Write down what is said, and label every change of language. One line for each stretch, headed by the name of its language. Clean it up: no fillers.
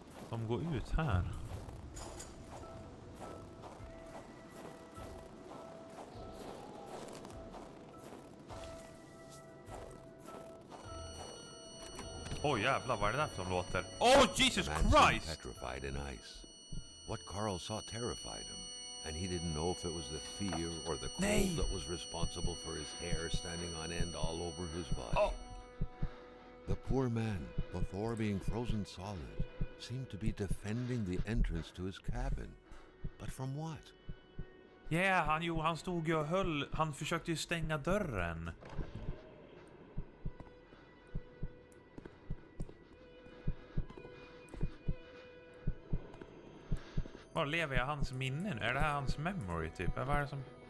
Swedish: De går ut här. Oj jävlar, vad är det där som låter?
English: Oh Jesus The man seemed Christ! petrified in ice. What Carl saw terrified him, and he didn't know if it was the fear or the cold
Swedish: Nej.
English: that was responsible for his hair standing on end all over his body. Oh. The poor man, before being frozen solid, seemed to be defending the entrance to his cabin. But from what?
Swedish: Yeah, han stod ju och höll. Han försökte ju stänga dörren. Var lever jag hans minnen? Är det här hans memory typ? Vad är det som...